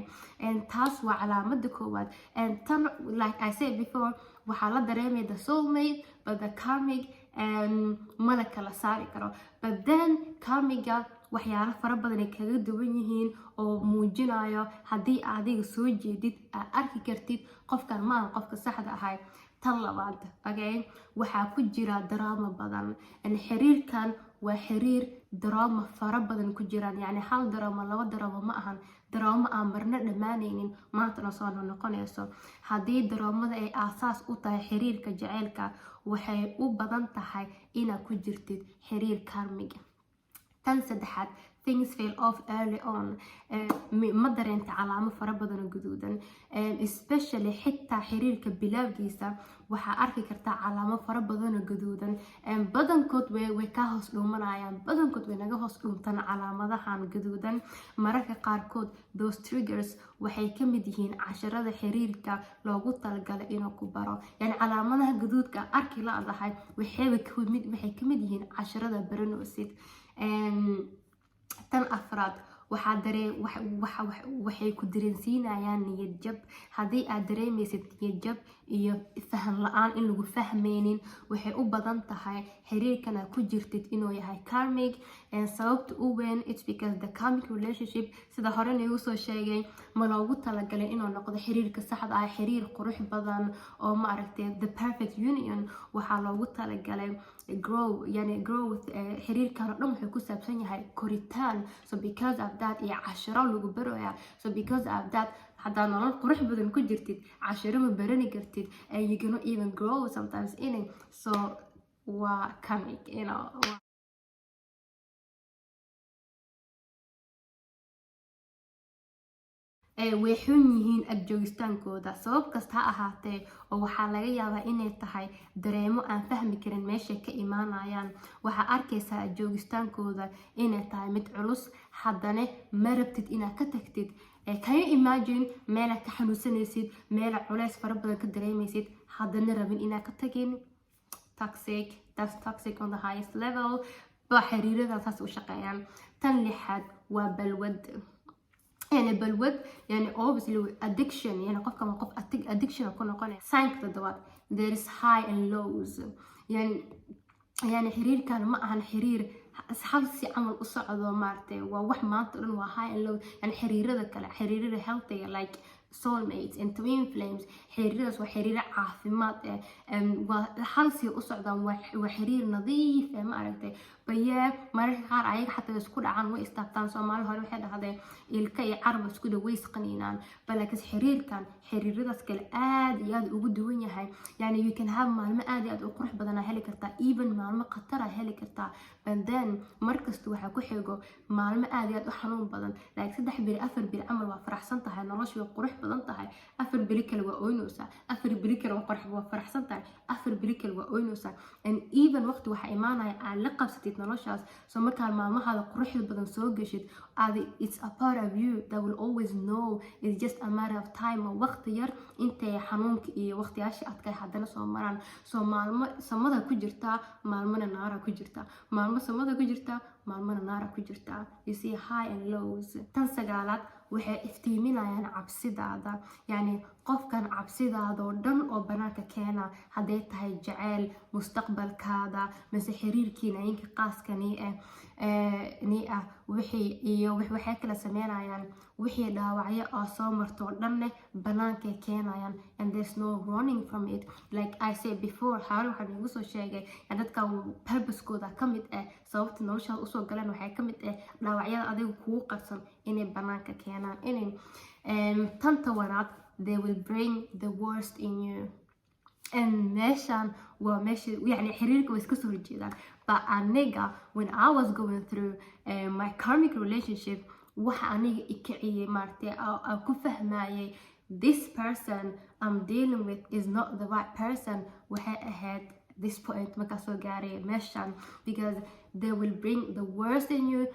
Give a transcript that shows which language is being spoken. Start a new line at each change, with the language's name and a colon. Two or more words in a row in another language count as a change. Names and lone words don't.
Somali: and taas waa calaamada koowaad. and tan
English: like I said before
Somali: waxaa la dareemay
English: the soulmate, but the karmic
Somali: mala kala saari karo.
English: But then
Somali: karmiga waxyaalo fara badan ay kaga duwan yihiin oo muujinayo haddii adiga soo jeedid aad arki kartid qofkan maaha qofka saxda ahay. tan labaad okay waxaa ku jira drama badan xiriirkan waa xiriir drama fara badan ku jiraan yani hal drama laba drama ma ahan drama aan marna dhammaanaynin maantana soo noqonayso. haddii dramada ay aasaas u tahay xiriirka jaceylka waxay u badan tahay inaad ku jirtid xiriir karmiga. tan saddexaad
English: things fell off early on
Somali: ma dareenta calaamo fara badan oo gaduudan especially xitaa xiriirka bilaawgiisa waxaa arki kartaa calaamo fara badan oo gaduudan badankood way ka hoos dhuumanayaan badankood way naga hoos dhuuntaan calaamadahan gaduudan mararka qaarkood
English: those triggers
Somali: waxay ka mid yihiin casharada xiriirka loogu talagalay inuu ku baro yani calaamadaha gaduudka arki la-dahay waxay ka mid yihiin casharada baranoosid. tan afraad waxay ku dareensiinayaan niyad jab. haddii aad dareemaysid niyad jab iyo faham la-aan in lagu fahmaynin waxay u badan tahay xiriirkan aad ku jirtid inuu yahay karmic. sababta u weyn
English: it's because the karmic relationship
Somali: sida hore nagu soo sheegay ma loogu talagalay inuu noqdo xiriirka saxda ah xiriir qurux badan oo ma aragtay
English: the perfect union.
Somali: waxaa loogu talagalay growth xiriirkan oo dhan wuxuu ku saabsan yahay koritaan.
English: so because of that
Somali: iyo casharo lagu baraya.
English: so because of that
Somali: haddaa nolol qurux badan ku jirtid casharo ma barani kartid
English: and you cannot even grow sometimes in it.
Somali: so waa karmic way xun yihiin agjoogistaankooda sabab kasta ha ahaatee oo waxaa laga yaabaa inay tahay dareemo aan fahmi karin meeshay ka imaanayaan. waxaa arkaysaa agjoogistaankooda inay tahay mid culus haddana ma rabtid inaad ka tagtid.
English: can you imagine
Somali: meelaad ka xanuunsanaysid meela culays fara badan ka dareemaysid haddana rabin inaad ka tagin.
English: that's toxic on the highest level
Somali: ba xiriiradan saas u shaqeeyaan. tan lixaad waa balwad يعني balwad يعني
English: obviously addiction
Somali: يعني qofka ma qof addiction ku noqonaya. sign toddobaad
English: there is high and lows
Somali: يعني xiriirkan ma ahan xiriir hal si camal u socdo maartay waa wax maanta dhan waa
English: high and low
Somali: يعني xiriirada kale xiriirada healthy
English: like soulmates and twin flames
Somali: xiriiradaas waa xiriir caafimaad waa hal si u socdaan waa xiriir nadiif ma aragtay baye mararka qaar ayaga xataa isku dhacaan way istaabtaan. Soomaali hore waxay dhahday ilka iyo carab isku dhaweys qaniinaan balaakiin xiriiradaas kale aad iyo aad ugu duwan yahay. yani
English: you can have
Somali: maalmo aad iyo aad u qurux badan heli kartaa even maalmo khatar heli kartaa
English: but then
Somali: markasta waxaa ku xigo maalmo aad iyo aad u xanuun badan like 3 biri 4 biri camal waa faraxsan tahay noloshu way qurux badan tahay 4 biri kale waa ooynaysaa 4 biri kale waa faraxsan tahay 4 biri kale waa ooynaysaa
English: and even
Somali: waqti waxa imaanaya aad la qabsatid noloshaas. so markaa maalmahaada quruxda badan soo gashid
English: it's a part of you that will always know it's just a matter of time
Somali: oo waqti yar intay xanuunka iyo waqtiyaasha adkay haddana soo maraan. so maalmo samada ku jirtaa maalmana naara ku jirtaa maalmo samada ku jirtaa maalmana naara ku jirtaa.
English: you see high and lows.
Somali: tan sagaalaad waxay iftiiminayaan cabsidaada yani qofkan cabsidaada oo dhan oo banaanka keena hadday tahay jaceyl mustaqbalkaada mise xiriirkiina inka qaaska nii ah waxay kala sameynayaan wixii dhaawacyo oo soo marto oo dhanne banaankay keenayaan
English: and there's no running from it. like I said before
Somali: hore waxaan igu soo sheegay dadka purpose-kooda ka mid ah sababta noloshaada usoo galeen waxay ka mid ah dhaawacyada adiga kugu qarsan inay banaanka keenaan. tan tobanaad
English: they will bring the worst in you and
Somali: meeshan waa meesha yani xiriirka way iska soo horjeedaan
English: but aniga when I was going through my karmic relationship
Somali: waxa aniga ikiciyay maartay aan ku fahmayay
English: this person I'm dealing with is not the right person
Somali: waxay ahayd
English: this point
Somali: markaa soo gaaray meeshan
English: because they will bring the worst in you.